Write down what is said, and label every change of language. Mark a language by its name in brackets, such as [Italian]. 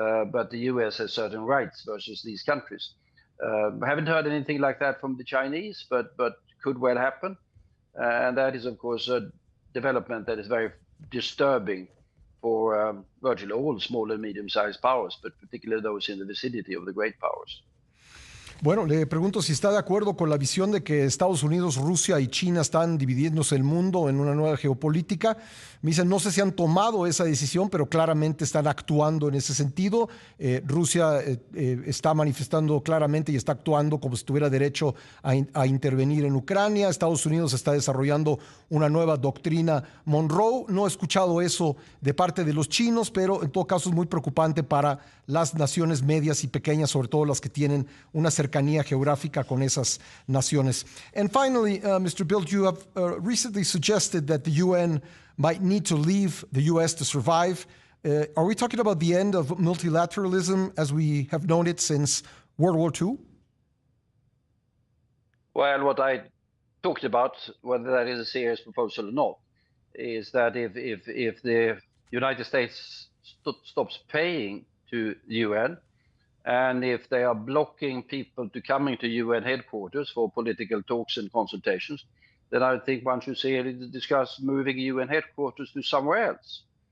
[English] But the US has certain rights versus these countries. I haven't heard anything like that from the Chinese, but could well happen. And that is, of course, a development that is very disturbing for virtually all small and medium-sized powers, but particularly those in the vicinity of the great powers. [Spanish] Bueno, le pregunto si está de acuerdo con la visión de que Estados Unidos, Rusia y China están dividiéndose el mundo en una nueva geopolítica. Me dicen, no sé si han tomado esa decisión, pero claramente están actuando en ese sentido. Rusia está manifestando claramente y está actuando como si tuviera derecho a intervenir en Ucrania. Estados Unidos está desarrollando una nueva doctrina Monroe. No he escuchado eso de parte de los chinos, pero en todo caso es muy preocupante para las naciones medias y pequeñas, sobre todo las que tienen una cercanía geográfica con esas naciones. [English] And finally, Mr. Bildt, you have recently suggested that the UN might need to leave the US to survive. Are we talking about the end of multilateralism as we have known it since World War II? Well, what I talked about, whether that is a serious proposal or not, is that if the United States stops paying to the UN, and if they are blocking people to coming to UN headquarters for political talks and consultations, then I think one should seriously discuss moving UN headquarters to somewhere else.